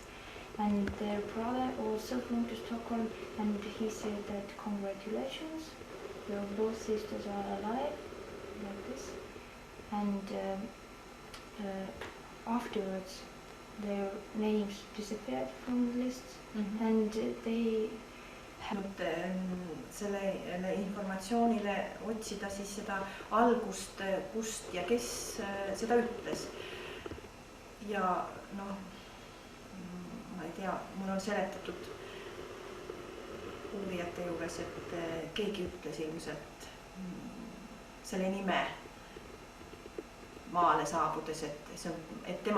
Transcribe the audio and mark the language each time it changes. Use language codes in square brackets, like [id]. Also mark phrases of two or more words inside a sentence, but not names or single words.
[en] And their brother also phoned to Stockholm, and he said that congratulations, your both sisters are alive, like this. And afterwards, their names disappeared from the lists, and they [et] sellele informatsioonile otsida siis seda algust, kust ja kes seda ütles. Ja noh, ma ei tea, mul on seletatud uurijate juures, et keegi ütles ilmselt selle nime maale saabudes, et tema